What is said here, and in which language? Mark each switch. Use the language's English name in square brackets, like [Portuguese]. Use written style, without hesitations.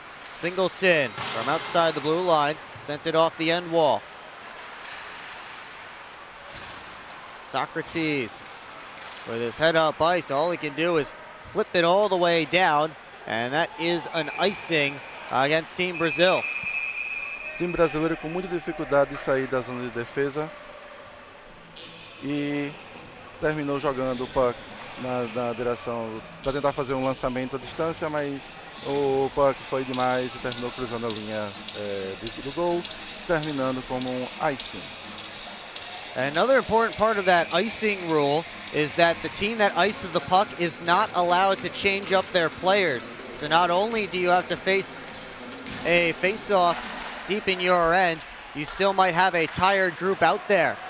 [English] Singleton from outside the blue line. Sent it off the end wall. Socrates with his head up ice. All he can do is flip it all the way down. And that is an icing against Team Brazil. [Portuguese] Time brasileiro com muita dificuldade de sair da zona de defesa. E terminou jogando o puck na direção para tentar fazer um lançamento à distância, mas o puck foi demais e terminou cruzando a linha do gol, terminando como icing. [English] Another important part of that icing rule is that the team that ices the puck is not allowed to change up their players. So not only do you have to face a face-off deep in your end, you still might have a tired group out there.